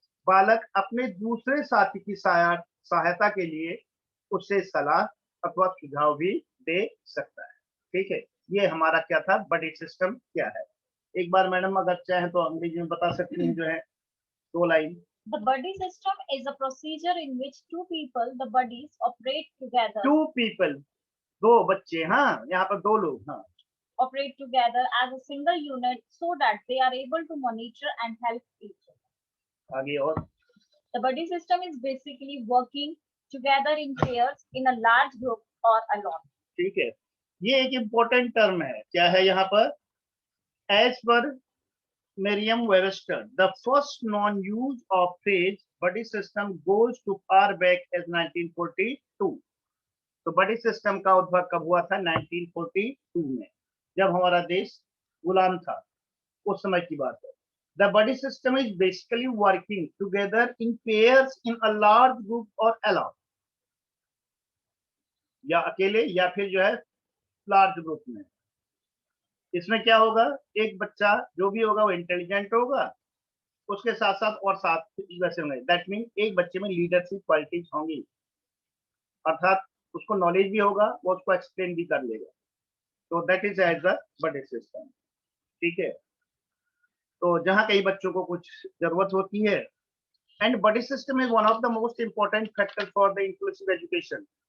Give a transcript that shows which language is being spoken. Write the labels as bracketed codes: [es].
[hi] बालक अपने दूसरे साथी की सहायता के लिए उससे सलाह अथवा सुझाव भी दे सकता है। ठीक है, ये हमारा क्या था, बडी सिस्टम क्या है। एक बार मैडम अगर चाहे तो अंग्रेजी में बता सकती हैं, जो है 2 line. [en] The buddy system is a procedure in which two people, the buddies, operate together. Two people, [hi] दो बच्चे, हाँ, यहाँ पर 2 लोग, हाँ, [en] operate together as a single unit so that they are able to monitor and help each other. [hi] आगे और। [en] The buddy system is basically working together in pairs in a large group or alone. [hi] ठीक है, ये एक important term है। क्या है यहाँ पर? [en] As per Merriam-Webster, the first non-use of phrase buddy system goes to far back as 1942. [hi] तो buddy system का उद्भव कब हुआ था? 1942 में, जब हमारा देश गुलाम था, उस समय की बात है। [en] The buddy system is basically working together in pairs in a large group or alone, [hi] या अकेले या फिर जो है लार्ज ग्रुप में। इसमें क्या होगा, एक बच्चा जो भी होगा वो इंटेलिजेंट होगा, उसके साथ साथ और साथ वैसे होंगे। [en] that mean [hi] एक बच्चे में लीडरशिप क्वालिटीज होंगी, अर्थात उसको नॉलेज भी होगा, वो उसको एक्सप्लेन भी कर लेगा। [en] तो that is as the buddy system. [hi] ठीक है, तो जहां कई बच्चों को कुछ जरूरत होती है, [en] And buddy system is one of the most important factor for the inclusive education.